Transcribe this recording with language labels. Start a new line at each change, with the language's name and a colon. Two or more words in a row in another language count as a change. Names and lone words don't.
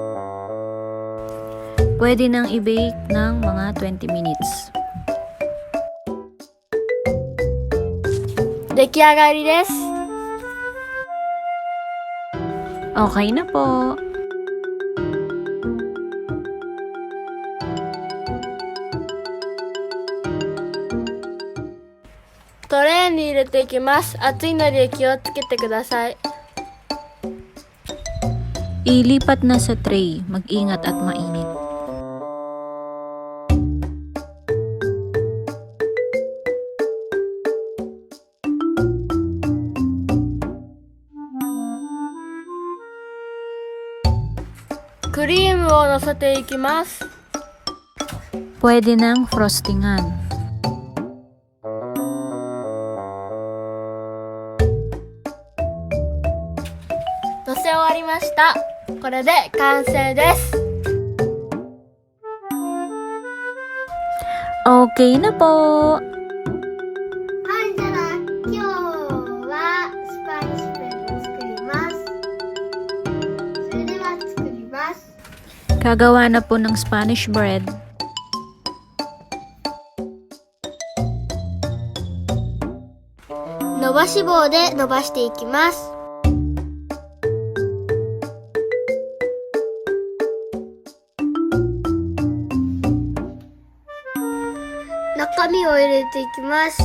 Filipino: Pwede nang i-bake ng mga 20 minutes.
Japanese: 出来上がりです。
Filipino: Okay na po.
Japanese: トレーに入れていきます。熱いので気をつけてください。
Filipino: Ilipat na sa tray. Mag-ingat at mainit.
Japanese: Cream を乗せていきます。
Filipino: Pwede nang frostingan.
Japanese: Nose 終わりました。これで完成です。
Filipino: Okay na po.
Japanese: はい、じゃあ今日はスパニッシュブレッドを作ります。それでは作ります。
Filipino: Kagawa na po ng
English: Spanish bread.
Japanese: 伸ばし棒で伸ばしていきます。中身を入れていきます。